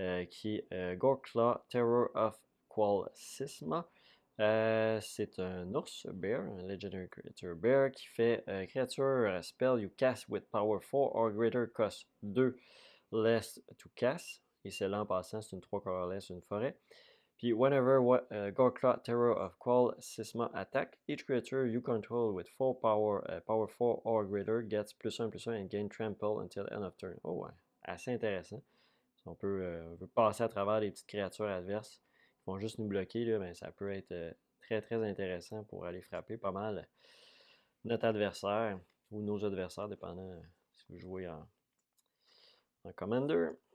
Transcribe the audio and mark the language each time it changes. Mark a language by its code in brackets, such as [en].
[fr] qui est Goreclaw, Terror of Qual Sisma. C'est un ours, [en] bear, un legendary creature bear [fr] qui fait créature [en] spell you cast with power 4 or greater cost 2 less to cast. [fr] Et celle-là en passant, c'est une 3 colorless, une forêt. [en] Puis whenever Goreclaw, Terror of Qual Sisma attack, each creature you control with 4 power 4 or greater gets +1/+1 and gain trample until end of turn. [fr] Oh ouais, assez intéressant. Si on peut passer à travers les petites créatures adverses qui vont juste nous bloquer, là, ben, ça peut être très très intéressant pour aller frapper pas mal notre adversaire ou nos adversaires, dépendant si vous jouez en Commander.